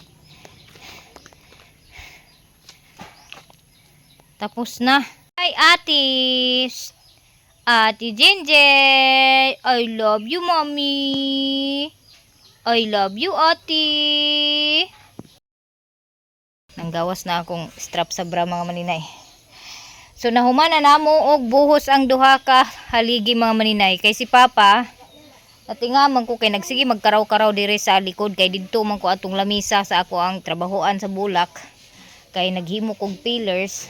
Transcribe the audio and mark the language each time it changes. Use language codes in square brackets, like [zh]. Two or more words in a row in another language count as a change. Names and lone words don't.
[tl] Tapos na. Ay, atis. Ate Jenjen. [en] I love you, mommy. I love you, ate. [ceb] Nanggawas na akong strap sa bra mga maninay. So nahumana namo og buhos ang duha ka haligi mga maninay kay si Papa natingaman ko kay nagsige magkaraw-karaw dire sa likod kay didto man ko atong lamisa sa ako ang trabahoan sa bulak kay naghimo kog pillars.